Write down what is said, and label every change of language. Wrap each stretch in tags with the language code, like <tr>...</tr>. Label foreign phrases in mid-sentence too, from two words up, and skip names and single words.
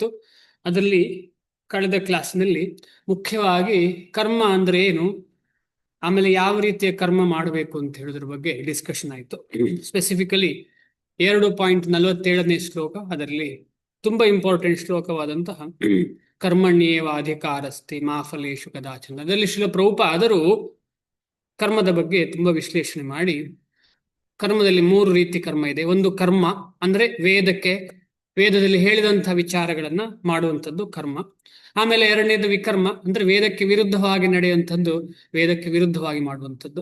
<kn>ಅದರಲ್ಲಿ ಕಳೆದ ಕ್ಲಾಸ್ನಲ್ಲಿ ಮುಖ್ಯವಾಗಿ ಕರ್ಮ ಅಂದ್ರೆ ಏನು, ಆಮೇಲೆ ಯಾವ ರೀತಿಯ ಕರ್ಮ ಮಾಡಬೇಕು ಅಂತ ಹೇಳೋದ್ರ ಬಗ್ಗೆ ಡಿಸ್ಕಷನ್ ಆಯಿತು. ಸ್ಪೆಸಿಫಿಕಲಿ 2.47ನೇ ಶ್ಲೋಕ, ಅದರಲ್ಲಿ ತುಂಬಾ ಇಂಪಾರ್ಟೆಂಟ್ ಶ್ಲೋಕವಾದಂತಹ</kn> <sa>ಕರ್ಮಣ್ಯೇವ ಅಧಿಕಾರಸ್ತಿ ಮಾ ಫಲೇಶು ಕದಾಚನ.</sa> <kn>ಅದರಲ್ಲಿ ಶ್ರೀಲ ಪ್ರಭುಪಾದರು ಕರ್ಮದ ಬಗ್ಗೆ ತುಂಬಾ ವಿಶ್ಲೇಷಣೆ ಮಾಡಿ, ಕರ್ಮದಲ್ಲಿ 3 ರೀತಿ ಕರ್ಮ ಇದೆ. ಒಂದು ಕರ್ಮ ಅಂದ್ರೆ ವೇದದಲ್ಲಿ ಹೇಳಿದಂತಹ ವಿಚಾರಗಳನ್ನ ಮಾಡುವಂಥದ್ದು ಕರ್ಮ. ಆಮೇಲೆ ಎರಡನೇದು ವಿಕರ್ಮ ಅಂದ್ರೆ ವೇದಕ್ಕೆ ವಿರುದ್ಧವಾಗಿ ನಡೆಯುವಂಥದ್ದು, ವೇದಕ್ಕೆ ವಿರುದ್ಧವಾಗಿ ಮಾಡುವಂಥದ್ದು.</kn>